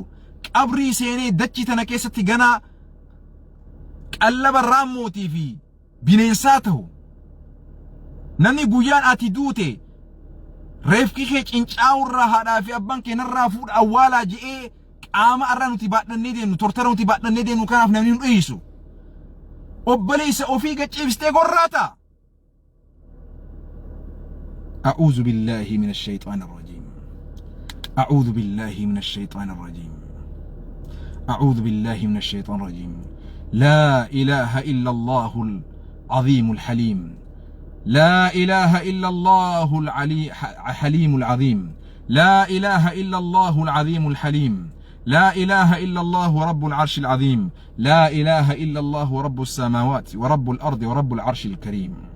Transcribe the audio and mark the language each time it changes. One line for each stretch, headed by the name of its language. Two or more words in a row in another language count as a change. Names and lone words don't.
Oromo: qabrii seenee dachii tana keessatti ganaa qallaba raamootii fi bineensaa ta'u namni guyyaan ati duute reefki kee cincaawurraa haadhaa fi abbaan keenarraa fuudha awwaalaa je'ee qaama arraa nuti baadhannee deemnu tortora nuti baadhannee deemnu kanaaf namni nu dhiisu obboleessa ofii gaciibsitee gorraata
Arabic: أعوذ بالله من الشيطان الرجيم أعوذ بالله من الشيطان الرجيم أعوذ بالله من الشيطان الرجيم لا إله إلا الله العظيم الحليم لا إله إلا الله الحليم العظيم لا إله إلا الله العظيم الحليم لا إله إلا الله رب العرش العظيم لا إله إلا الله رب السماوات ورب الأرض ورب العرش الكريم